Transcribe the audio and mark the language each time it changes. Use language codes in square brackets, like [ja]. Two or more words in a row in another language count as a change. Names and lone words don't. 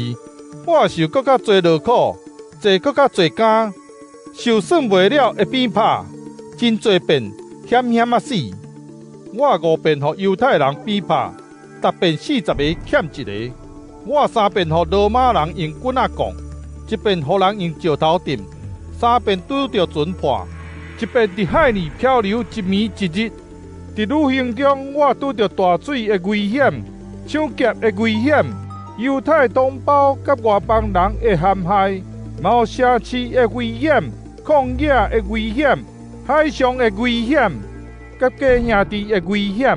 [nan] 我受搁较侪劳苦，坐搁较侪监，受算袂了的鞭拍，真侪遍，险险啊死！我5遍互犹太人鞭拍，逐遍40个欠一个。我3遍互罗马人用棍仔讲，1遍互人用石头钉，3遍拄着船破。一遍伫海里漂流一暝一日，伫旅行中我拄着大水的危险、抢劫的危险、犹太同胞甲外邦人的陷害、毛城市的危险、旷野的危险、海上的危险，甲假兄弟的危险。